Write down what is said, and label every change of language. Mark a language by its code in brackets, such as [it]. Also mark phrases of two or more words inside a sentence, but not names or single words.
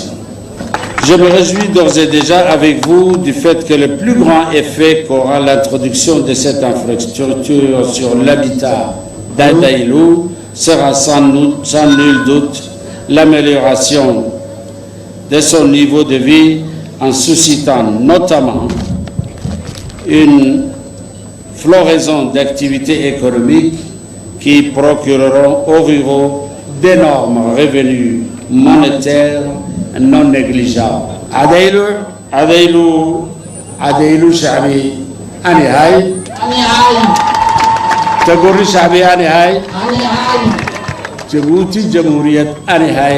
[fr] Je me réjouis d'ores et déjà avec vous du fait que le plus grand effet qu'aura l'introduction de cette infrastructure sur l'habitat d'Adaïlou sera sans nul doute l'amélioration de son niveau de vie en suscitant notamment une floraison d'activités économiques qui procureront aux ruraux d'énormes revenus monétaires non négligeables. [aa] Adaïlou Shabi Ani Hay. Tagorri Shabi Ani Hay. Djibouti Jamhuriyat Ani Hay.